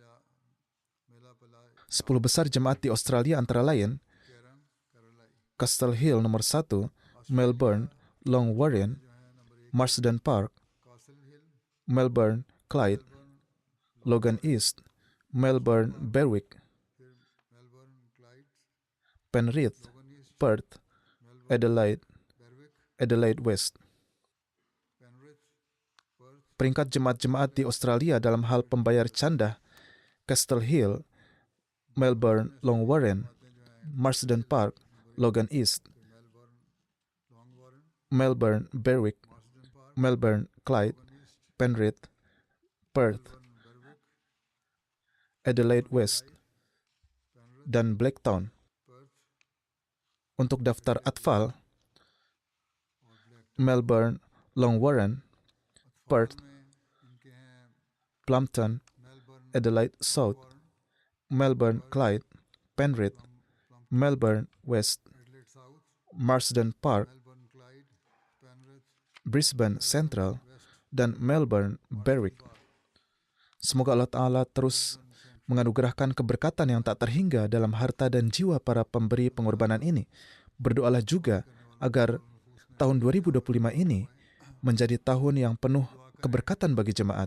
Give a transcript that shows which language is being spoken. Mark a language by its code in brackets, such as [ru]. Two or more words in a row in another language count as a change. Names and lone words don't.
[id] 10 besar jemaat di Australia antara lain, Castle Hill nomor 1, Melbourne, Long Warren, Marsden Park, Melbourne, Clyde, Logan East, Melbourne, Berwick, Penrith, Perth, Adelaide, Adelaide West. Peringkat jemaat-jemaat di Australia dalam hal pembayar canda: Castle Hill, Melbourne, Long Warren, Marsden Park, Logan East, Melbourne, Berwick, Melbourne, Clyde, Penrith, Perth, Adelaide West, dan Blacktown. Untuk daftar atfal: Melbourne, Long Warren, Perth, Plumpton, Adelaide South, Melbourne, Clyde, Penrith, Melbourne West, Marsden Park, Brisbane Central, dan Melbourne, Berwick. Semoga Allah Ta'ala terus menganugerahkan keberkatan yang tak terhingga dalam harta dan jiwa para pemberi pengorbanan ini. Berdoalah juga agar tahun 2025 ini menjadi tahun yang penuh keberkatan bagi jemaat.